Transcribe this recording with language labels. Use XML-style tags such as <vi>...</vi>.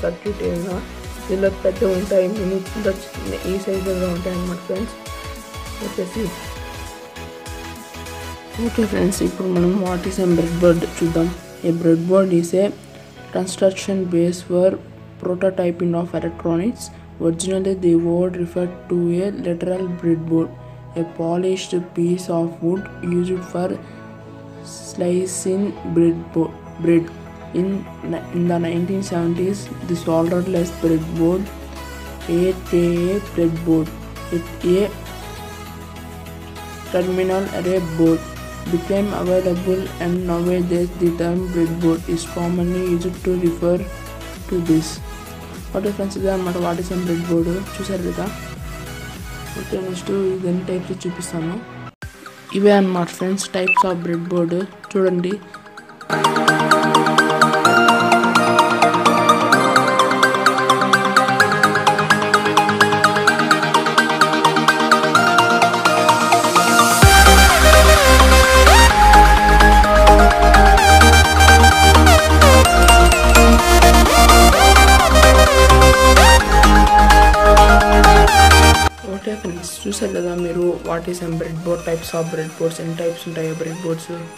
<te>Circuit ఏమైనా దీనిలో పెద్ద ఉంటాయి, మినీ ఈ సైజులో ఉంటాయి అన్నమాట ఫ్రెండ్స్. వచ్చేసి ఓకే ఫ్రెండ్స్, ఇప్పుడు మనం</te> <en>what is an breadboard</en> <te>చూద్దాం.</te> <en>A breadboard is a construction base for prototyping of electronics. Originally, the word referred to a literal breadboard, a polished piece of wood used for slicing bread. In the 1970s, the solderless breadboard, aka breadboard, a terminal array board, became available, and nowadays the term breadboard is commonly used to refer to this.</en> <te>Okay friends, ఇదే అనమాట</te> <en>What is an breadboard.</en> <te>చూసారు కదా. Okay, next ఇది ఎన్ని types చూపిస్తాను. ఇవే అనమాట friends</te> <en>Types of breadboard.</en> <te>చూడండి, చూసారు కదా మీరు</te> <en>what is an breadboard, types of breadboards,</en> <te>ఎన్ని టైప్స్ ఉంటాయో బ్రెడ్ బోర్డ్స్.</te>